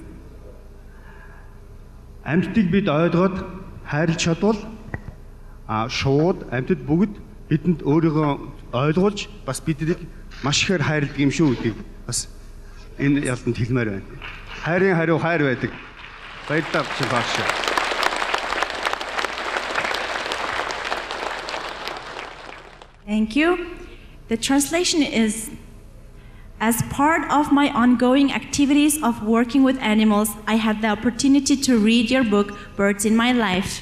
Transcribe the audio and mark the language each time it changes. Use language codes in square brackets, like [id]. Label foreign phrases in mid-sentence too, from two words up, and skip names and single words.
[mn] Амьтдыг бид ойлгоод хайрлж чадвал шууд амьтад бүгд бидэнд өөрийгөө ойлгуулж бас биднийг маш ихээр хайрладаг юм шүү гэдгийг бас энэ ялтанд хэлмээр байна. Хайрын хариу хайр байдаг. Баярлалаа багш. [en] Thank you. The translation is, as part of my ongoing activities of working with animals, I had the opportunity to read your book, Birds in My Life.